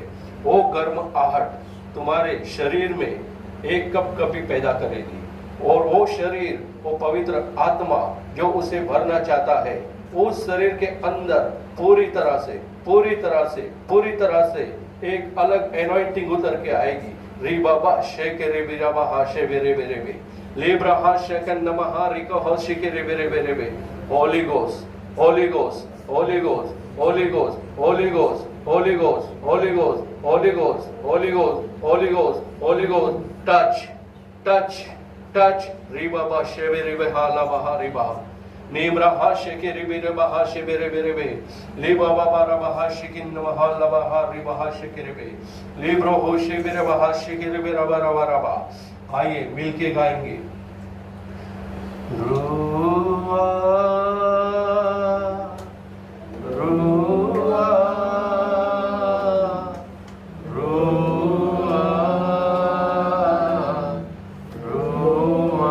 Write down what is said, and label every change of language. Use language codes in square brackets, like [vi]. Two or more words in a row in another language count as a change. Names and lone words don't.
[hi] वो गर्म आहट तुम्हारे शरीर में एक कपकपी पैदा करेगी। और वो शरीर, वो पवित्र आत्मा जो उसे भरना चाहता है, उस शरीर के अंदर पूरी तरह से पूरी तरह से पूरी तरह से एक अलग एनॉइंटिंग उतर के आएगी। री बाबा शेके रे बिराबा हाशे बेरे बेरे बे लेब्रा हाशे कन नमः रिको हाशिके रे बेरे बेरे बे। [en] Holy Ghost, Holy Ghost, Holy Ghost, Holy Ghost, Holy Ghost, Holy Ghost, Holy Ghost, Holy Ghost, Holy Ghost, Holy Ghost, Holy Ghost. Touch touch touch. री बाबा शेबे रे बे हाला बहा री बा नेमरा हाशे के रे बेरे बहा शे बेरे बेरे बे ले बाबा बारा बहा शिकिन नमः लबा हा री बहा शे के रे बे लेब्रो होशे बेरे बहा शे के रे बेरा बारा बारा बा। [hi] आइए मिलके गाएंगे। रुआ रुआ रुआ रुआ।